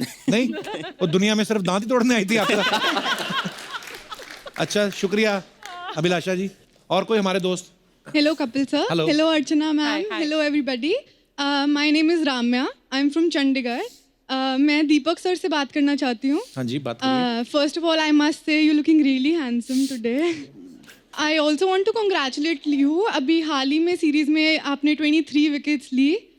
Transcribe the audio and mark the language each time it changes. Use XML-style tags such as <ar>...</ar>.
<hi>नहीं, वो दुनिया में सिर्फ दांत ही तोड़ने आई थी आपका। अच्छा, शुक्रिया अभिलाषा जी। और कोई हमारे दोस्त?</hi> <en>Hello, Kapil sir. Hello. Hello, Archana ma'am. Hi. Hello, everybody. My name is Ramya. I'm from Chandigarh.</en> <hi>मैं दीपक सर से बात करना चाहती हूँ. हाँ जी, बात करिए।</hi> <en>First of all, I must say you're looking really handsome today. I also want to congratulate you.</en> <hi>अभी हाल ही में सीरीज में आपने 23 विकेट्स ली.</hi>